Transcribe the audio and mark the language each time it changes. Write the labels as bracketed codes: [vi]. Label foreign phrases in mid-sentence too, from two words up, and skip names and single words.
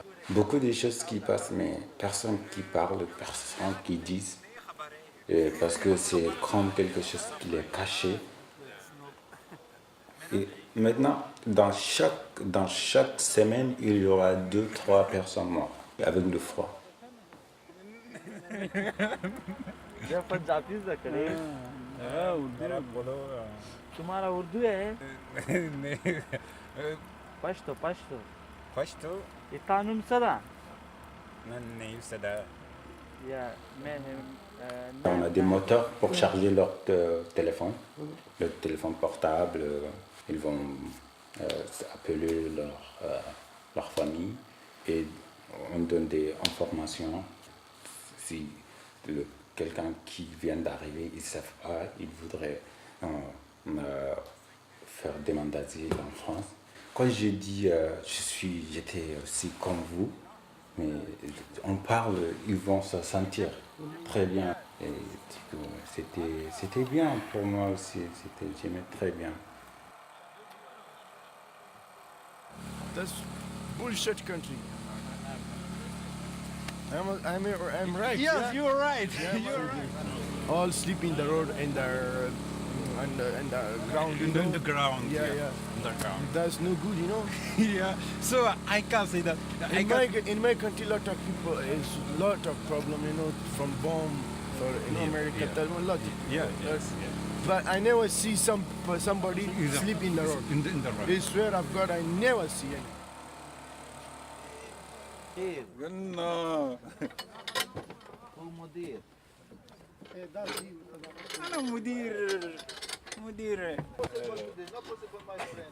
[fr] Beaucoup de choses qui passent, mais personne qui parle, personne qui dit. Parce que c'est comme quelque chose qui est caché. Et maintenant, dans chaque semaine, il y aura 2-3 personnes mortes avec le froid. तुम्हारा उर्दू है पश्तो इतानुम सदा नहीं सदा या मैं On a des moteurs pour charger leur téléphone, le téléphone portable. Ils vont appeler leur famille et on donne des informations. Si quelqu'un qui vient d'arriver, ils ne savent pas, ils voudraient faire demande d'asile en France. Quand je dis j'étais aussi comme vous, mais on parle, ils vont se sentir très bien. Et c'était bien pour moi aussi, j'aimais très bien. [en] That's bullshit country. I'm right. Yes, yeah? you're right. Yeah, You're right. All sleep in the road and the ground. In the ground. Yeah. Underground. That's no good, Yeah. So I can say that. In my country, lot of people is lot of problem, from bomb or in America, a lot. But I never see somebody sleep in the road. In the road. I swear of God, I never see it. No. [ar] أنا مدير [en] No possible, my friend.